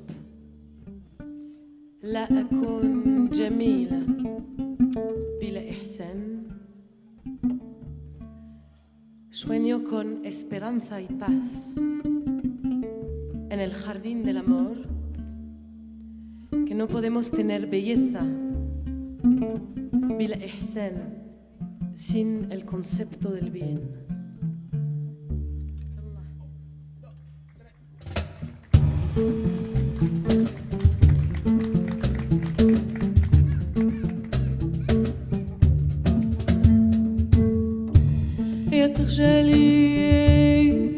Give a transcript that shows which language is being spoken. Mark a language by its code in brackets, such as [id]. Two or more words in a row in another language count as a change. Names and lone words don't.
[ar] لا أكون جميلة بلا إحسان. [es] Sueño con esperanza y paz en el jardín del amor, que no podemos tener belleza [ar] بلا إحسان [es] sin el concepto del bien. [ar] يا تخجلي